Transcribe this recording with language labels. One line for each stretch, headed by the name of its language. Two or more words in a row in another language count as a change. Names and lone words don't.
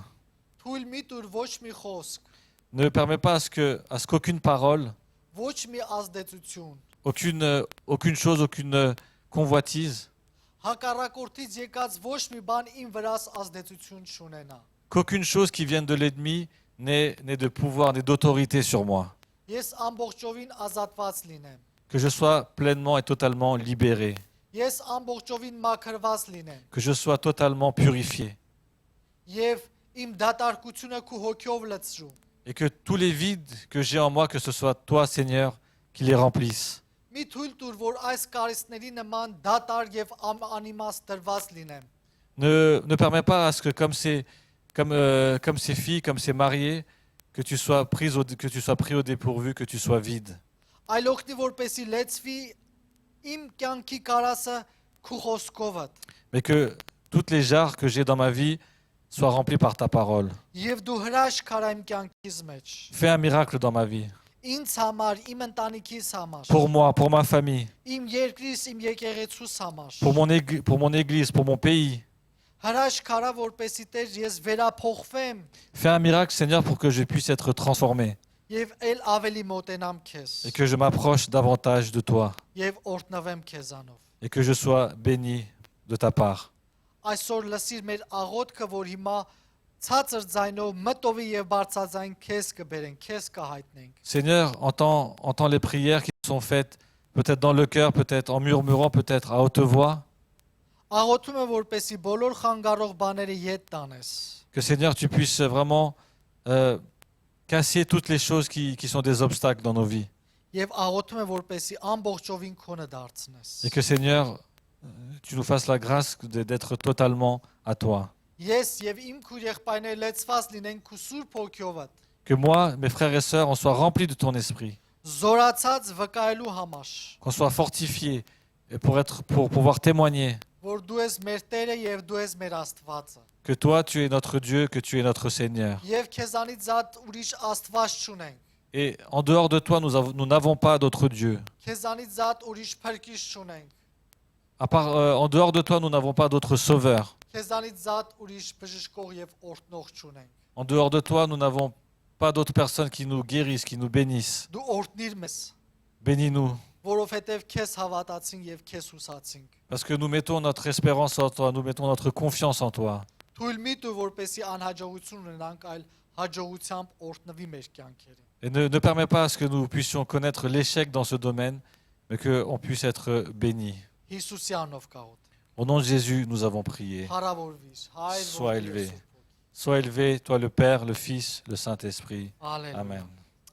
Armenian: Թույլ մի տուր ոչ մի խոսք,
French: Ne permets pas à ce qu'aucune parole,
Armenian: ոչ մի ազդեցություն,
French: aucune chose, aucune convoitise,
Armenian: հակառակորդից եկած ոչ մի բան իմ վրաս ազդեցություն չունենա։
French: qu'aucune chose qui vienne de l'ennemi n'ait de pouvoir, n'ait d'autorité sur moi.
Armenian: Ես ամբողջովին ազատված լինեմ։
French: Que je sois pleinement et totalement libéré,
Armenian: Ես ամբողջովին մաքրված լինեմ։
French: que je sois totalement purifié,
Armenian: Եվ իմ դատարկությունը քու հոգով լցրու։
French: et que tous les vides que j'ai en moi, que ce soit toi, Seigneur, qui les remplisse.
Armenian: Մի թույլ տուր, որ այս կարիցների նման դատար եւ անիմաստ դրված լինեմ։
French: Ne permets pas à ce que comme ces filles, comme ces mariés, que tu sois pris au dépourvu, que tu sois vide.
Armenian: Այլ օգնի որպեսի լեցվի իմ կյանքի կարասը քու խոսքովդ։
French: Mais que toutes les jarres que j'ai dans ma vie soient remplies par ta parole.
Armenian: Եվ դու հրաշք արա իմ կյանքից մեջ։
French: Fais un miracle dans ma vie.
Armenian: Ինձ համար, իմ ընտանիքիս համար,
French: Pour moi, pour ma famille,
Armenian: իմ երկրիս, իմ եկեղեցուս համար։
French: pour mon église, pour mon pays.
Armenian: Հրաշք արա որպեսի Տեր ես վերափոխվեմ
French: Fais un miracle, Seigneur, pour que je puisse être transformé
Armenian: եւ ել ավելի մոտենամ քեզ
French: et que je m'approche davantage de toi
Armenian: եւ օրտնվեմ քեզանով։
French: et que je sois béni de ta part.
Armenian: Այսօր լսիր մեր աղոթքը, որ հիմա ցածր ձայնով մտովի եւ բարձրաձայն քեզ կբերեն, քեզ կհայտնենք։
French: Seigneur, entends les prières qui sont faites, peut-être dans le cœur, peut-être en murmurant, peut-être à haute voix.
Armenian: Աղոթում եմ, որպեսի բոլոր խանգարող բաները յետ տանես։
French: Que Seigneur, tu puisses vraiment casser toutes les choses qui sont des obstacles dans nos vies.
Armenian: Եվ աղոթում եմ, որպեսի ամբողջովին քոնը դարձնես։
French: Et que Seigneur, tu nous fasses la grâce d'être totalement à toi.
Armenian: Ես եւ իմ քույր եղբայրները լեցված լինենք քու սուրբ հոգիովդ։
French: Que moi, mes frères et sœurs, on soit remplis de ton esprit.
Armenian: Զորացած վկայելու համար,
French: Qu'on soit fortifiés pour pouvoir témoigner
Armenian: որ դու ես մեր Տերը եւ դու ես մեր Աստվածը։
French: que toi, tu es notre Dieu, que tu es notre Seigneur.
Armenian: Եւ քեզանից զատ ուրիշ Աստված չունենք։
French: Et en dehors de toi, nous n'avons pas d'autre Dieu.
Armenian: Քեզանից զատ ուրիշ փրկիչ չունենք։
French: En dehors de toi, nous n'avons pas d'autre Sauveur.
Armenian: Քեզանից զատ ուրիշ բժշկող եւ օրհնող չունենք։
French: En dehors de toi, nous n'avons pas d'autres personnes qui nous guérissent, qui nous bénissent.
Armenian: Դու օրհնիր մեզ,
French: Bénis-nous,
Armenian: որովհետեւ քեզ հավատացինք եւ քեզ հուսացինք։
French: parce que nous mettons notre espérance en toi, nous mettons notre confiance en toi.
Armenian: Թույլ մի տու, որպեսի անհաջողություն ունենանք, այլ հաջողությամբ օրհնվի մեր կյանքերը։
French: Et ne permets pas à ce que nous puissions connaître l'échec dans ce domaine, mais qu'on puisse être bénis.
Armenian: Հիսուսի անով կաղոտ։
French: Au nom de Jésus, nous avons prié.
Armenian: Հարավորվիր, հայր
French: Sois
Armenian: որդի
French: élevé.
Armenian: Սուրբ Հոգի։
French: Sois élevé, toi le Père, le Fils, le Saint-Esprit.
Armenian: Ալելույա։
French: Amen.